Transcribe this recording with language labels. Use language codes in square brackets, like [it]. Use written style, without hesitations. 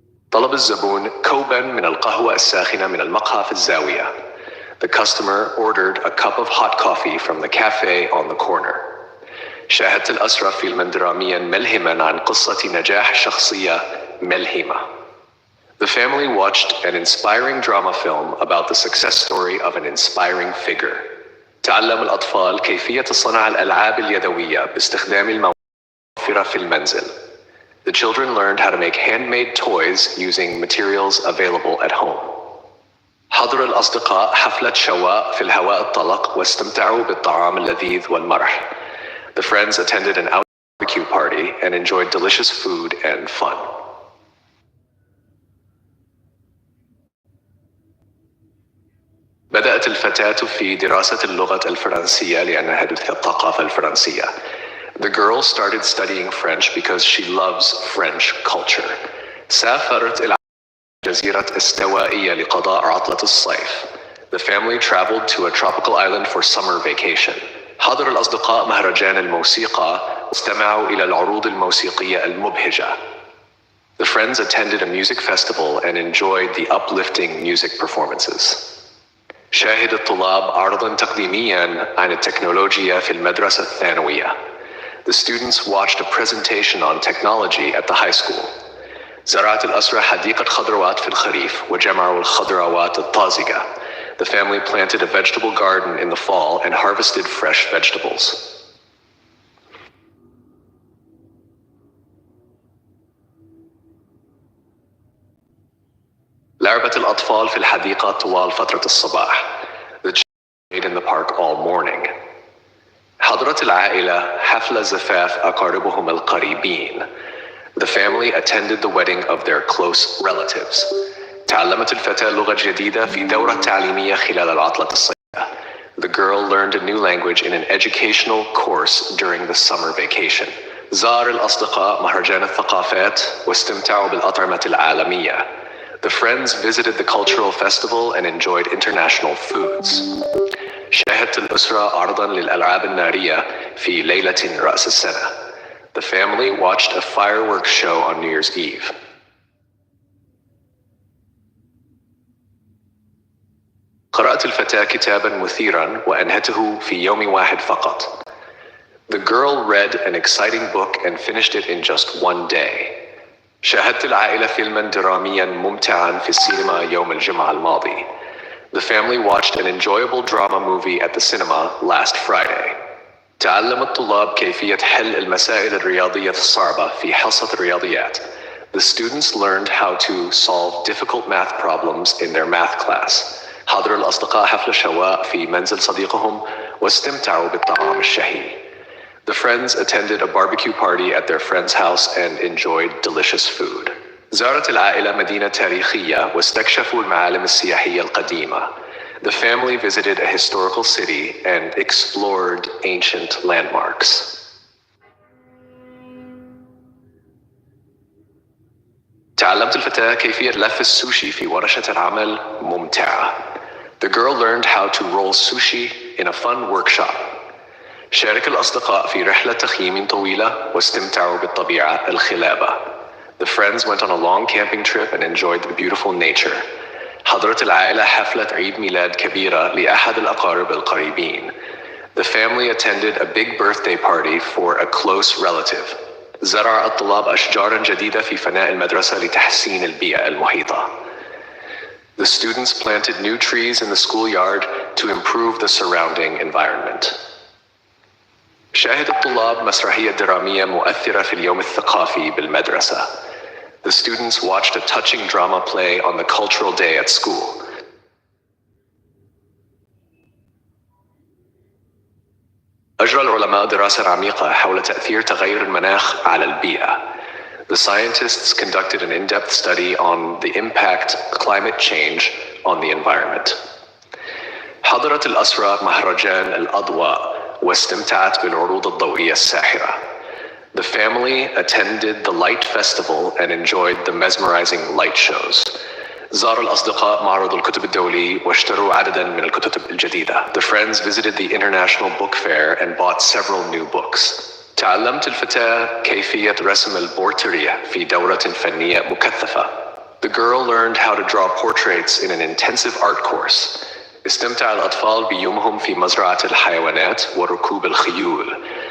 [ar] طلب الزبون كوباً من القهوة الساخنة من المقهى في الزاوية. [en] The customer ordered a cup of hot coffee from the cafe on the corner. [ar] شاهدت الأسرة فيلماً درامياً ملهماً عن قصة نجاح شخصية ملهمة. [en] The family watched an inspiring drama film about the success story of an inspiring figure. [ar] تعلم الأطفال كيفية صنع الألعاب اليدوية باستخدام الموفرة في المنزل. [en] The children learned how to make handmade toys using materials available at home. [ar] حضر الأصدقاء حفلة شواء في الهواء الطلق واستمتعوا بالطعام اللذيذ والمرح. [en] The friends attended an outdoor barbecue party and enjoyed delicious food and fun. [ar] بدأت الفتاة في دراسة اللغة الفرنسية لأنها تحب الثقافة الفرنسية. [en] The girl started studying French because she loves French culture. [ar] سافرت إلى جزيرة استوائية لقضاء عطلة الصيف. [en] The family traveled to a tropical island for summer vacation. [ar] حضر الأصدقاء مهرجان الموسيقى واستمعوا إلى العروض الموسيقية المبهجة. [en] The friends attended a music festival and enjoyed the uplifting music performances. [ar] شاهد الطلاب عرضاً تقديمياً عن التكنولوجيا في المدرسة الثانوية. [en] The students watched a presentation on technology at the high school. [ar] زرعت الأسرة حديقة خضروات في الخريف وجمعوا الخضروات الطازجة. [en] The family planted a vegetable garden in the fall and harvested fresh vegetables. [ar] لعبت الأطفال في الحديقة طوال فترة الصباح. [en] The children played in the park all morning. [ar] حضرت العائلة حفل زفاف أقاربهم القريبين. [en] The family attended the wedding of their close relatives. [ar] تعلمت الفتاة لغة جديدة في دورة تعليمية خلال العطلة الصيفية. [en] The girl learned a new language in an educational course during the summer vacation. [ar] زار الأصدقاء مهرجان الثقافات واستمتعوا بالأطعمة العالمية. [en] The friends visited the cultural festival and enjoyed international foods. [ar] شاهدت الأسرة عرضاً للألعاب النارية في ليلة رأس السنة. [en] The family watched a fireworks show on New Year's Eve. [ar] قرأت الفتاة كتاباً مثيراً وأنهته في يوم واحد فقط. [en] The girl read an exciting book and finished it in just one day. [ar] شاهدت العائلة فيلماً درامياً ممتعاً في السينما يوم الجمعة الماضي. [en] The family watched an enjoyable drama movie at the cinema last Friday. [ar] تعلم الطلاب كيفية حل المسائل الرياضية الصعبة في حصة الرياضيات. [en] The students learned how to solve difficult math problems in their math class. [ar] حضر الأصدقاء حفل الشواء في منزل صديقهم واستمتعوا بالطعام الشهي. [en] The friends attended a barbecue party at their friend's house and enjoyed delicious food. [ar] زارت العائلة مدينة تاريخية واستكشفوا المعالم السياحية القديمة. [en] The family visited a historical city and explored ancient landmarks. [ar] تعلمت الفتاة كيفية لف السوشي في ورشة العمل ممتعة. [en] The girl learned how to roll sushi in a fun workshop. [ar] شارك الأصدقاء في رحلة تخييم طويلة واستمتعوا بالطبيعة الخلابة. [en] The friends went on a long camping trip and enjoyed the beautiful nature. [ar] حضرت العائلة حفلة عيد ميلاد كبيرة لأحد الأقارب القريبين. [en] The family attended a big birthday party for a close relative. [ar] زرع الطلاب أشجاراً جديدة في فناء المدرسة لتحسين البيئة المحيطة. [en] The students planted new trees in the schoolyard to improve the surrounding environment. [ar] شاهد الطلاب مسرحية درامية مؤثرة في اليوم الثقافي بالمدرسة. [en] The students watched a touching drama play on the cultural day at school. [ar] أجرى العلماء دراسة عميقة حول تأثير تغير المناخ على البيئة. [en] The scientists conducted an in-depth study on the impact of climate change on the environment. [ar] حضرت الأسرة مهرجان الأضواء واستمتعت بالعروض الضوئية الساحرة. [en] The family attended the Light Festival and enjoyed the mesmerizing light shows. [ar] زار الأصدقاء معرض الكتب الدولي واشتروا عدداً من الكتب الجديدة. [en] The friends visited the International Book Fair and bought several new books. [ar] تعلمت الفتاة كيفية رسم البورتريه في دورة فنية مكثفة. [en] The girl learned how to draw portraits in an intensive art course. [ar] استمتع الأطفال بيومهم في مزرعة الحيوانات وركوب الخيول.